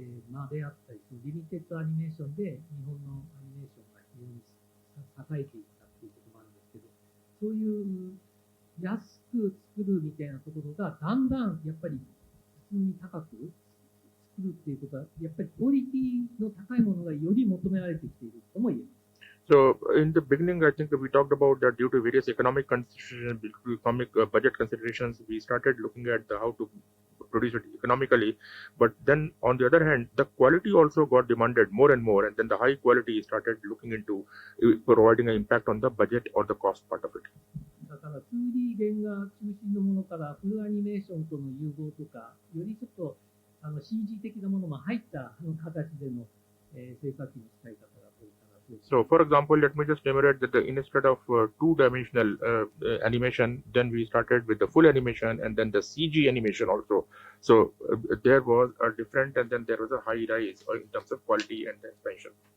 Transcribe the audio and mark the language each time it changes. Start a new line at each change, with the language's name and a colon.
Japanese: 間であったり、リミテッドアニメーションで日本のアニメーションが非常に栄えていったっていうこともあるんですけど、そういう安く作るみたいなところが、だんだんやっぱり普通に高く作るっていうことは、やっぱりクオリティの高いものがより求められてきているとも言えます。
English: So in the beginning, I think we talked about that due to various economic considerations, economic budget considerations, we started looking at how to produce it economically. But then on the other hand, the quality also got demanded more and more, and then the high quality started looking into providing an impact on the budget or the cost part of it.
Japanese: だから 2D 原画中心のものからフルアニメーションとの融合とか、よりちょっとCG 的なものも入った形での、制作の使い方がこれから増えて。
English: So, for example, let me just enumerate that instead of two-dimensional animation, then we started with the full animation and then the CG animation also. So there was a different, and then there was a high rise in terms of quality and the expansion.